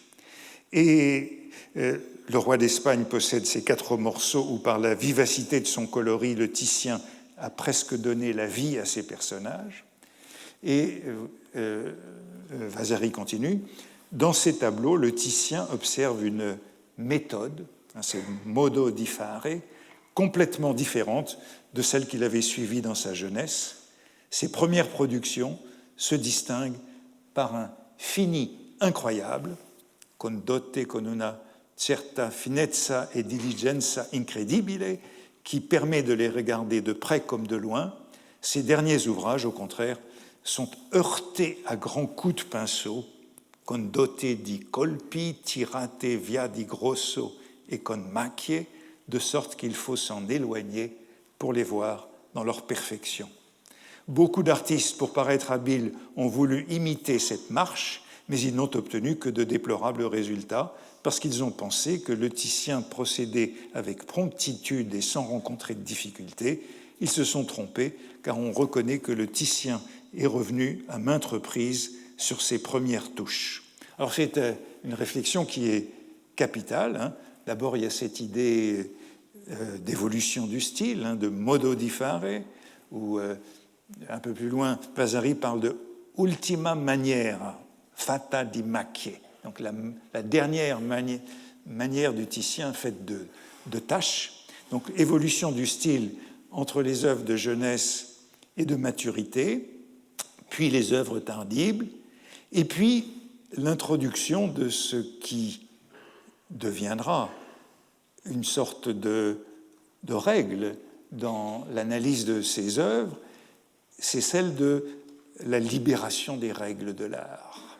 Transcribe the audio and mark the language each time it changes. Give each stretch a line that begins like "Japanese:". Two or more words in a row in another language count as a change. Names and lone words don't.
French: Et le roi d'Espagne possède ces 4 morceaux où, par la vivacité de son coloris, le Titien a presque donné la vie à ses personnages. Et Vasari continue. Dans ces tableaux, le Titien observe une méthode c'est
Italian: modo di fare,
French: complètement différente de celle qu'il avait suivie dans sa jeunesse. Ses premières productions se distinguent par un fini incroyable,
Italian: condotte con una certa finezza e diligenza incredibile,
French: qui permet de les regarder de près comme de loin. Ces derniers ouvrages, au contraire, sont heurtés à grands coups de pinceau,
Italian: condotte di colpi, tirate via di grosso et con macchie,
French: de sorte qu'il faut s'en éloigner pour les voir dans leur perfection. Beaucoup d'artistes, pour paraître habiles, ont voulu imiter cette marche, mais ils n'ont obtenu que de déplorables résultats, parce qu'ils ont pensé que le Titien procédait avec promptitude et sans rencontrer de difficultés. Ils se sont trompés, car on reconnaît que le Titien est revenu à maintes reprises sur ses premières touches. Alors c'est une réflexion qui est capitale. D'abord, il y a cette idée d'évolution du style, de
Italian: modo di fare,
French: où un peu plus loin, Vasari parle de
Italian: ultima maniera, fatta di macchie,
French: donc la dernière manière du Titien faite de taches. Donc évolution du style entre les œuvres de jeunesse et de maturité, puis les œuvres tardives, et puis l'introduction de ce qui deviendra une sorte de règle dans l'analyse de ces œuvres, c'est celle de la libération des règles de l'art.